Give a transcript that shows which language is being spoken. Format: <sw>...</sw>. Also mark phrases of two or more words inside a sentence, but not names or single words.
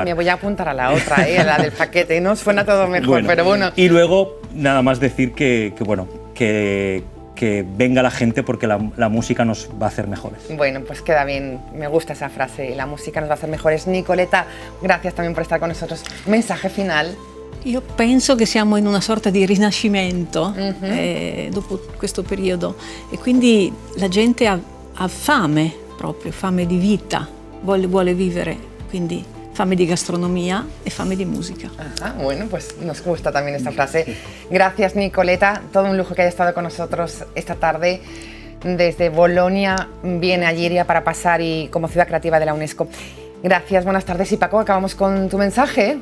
<es>Me voy a apuntar a la otra, la del paquete, ¿no? Suena todo mejor, bueno, pero bueno. Y luego, nada más decir que venga la gente porque la música nos va a hacer mejores. Bueno, pues queda bien, me gusta esa frase, la música nos va a hacer mejores. Nicoletta, gracias también por estar con nosotros. Mensaje final.</es> <it>Io penso che siamo in una sorta di rinascimento dopo questo periodo e quindi la gente ha fame, proprio fame di vita, vuole vivere, quindi fame di</it> <es>gastronomía y fame de música. Ajá, bueno, pues nos gusta también esta frase. Gracias, Nicoletta. Todo un lujo que haya estado con nosotros esta tarde. Desde Bolonia viene a Lliria para pasar y como ciudad creativa de la UNESCO. Gracias, buenas tardes. Y Paco, acabamos con tu mensaje.</es>